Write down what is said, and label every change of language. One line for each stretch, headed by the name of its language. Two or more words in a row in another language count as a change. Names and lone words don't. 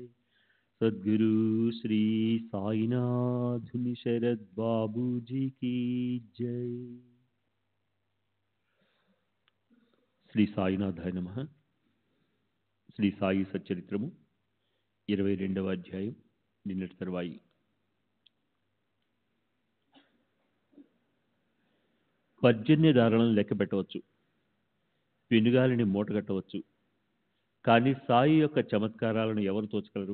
Hindi: सद्गुरु श्री साईनाथ शरद बाबू जी की जय।
Telugu: శ్రీ సాయినాథాయ నమః. శ్రీ సాయి సచ్చరిత్రము 22వ అధ్యాయం, నిన్నటి తర్వాయి. పర్జన్యధారణను లెక్క పెట్టవచ్చు, పెనుగాలిని మూటగట్టవచ్చు, కానీ సాయి యొక్క చమత్కారాలను ఎవరు తోచగలరు?